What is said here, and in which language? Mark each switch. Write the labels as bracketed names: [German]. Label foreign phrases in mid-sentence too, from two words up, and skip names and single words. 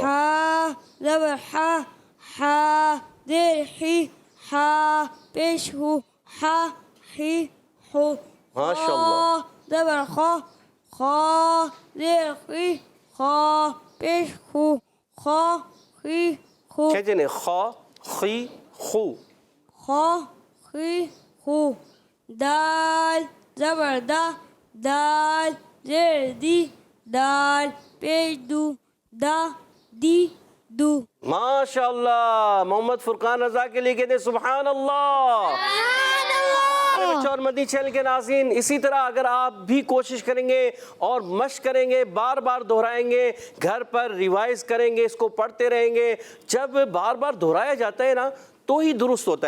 [Urdu] ہا زبر ہا, ہا زیر ہی, ہا پیش ہو, ہا ہی ہو. ماشاء اللہ. خا زبر خا, خا زیر خی, خا پیش ہو, خا خی خو. کہتے ہیں خا خی خو, خا خی خو. دال زبر دا, دال زیر دی, دال پیش دو, دا دی دو. ماشاء اللہ. محمد فرقان رضا کے لیے کہتے ہیں [Arabic] سبحان اللہ. [Urdu] اور مدنی چینل کے ناظرین, اسی طرح اگر آپ بھی کوشش کریں گے اور مشق کریں گے, بار بار دہرائیں گے, گھر پر ریوائز کریں گے, اس کو پڑھتے رہیں گے, جب بار بار دہرایا جاتا ہے نا تو ہی درست ہوتا ہے۔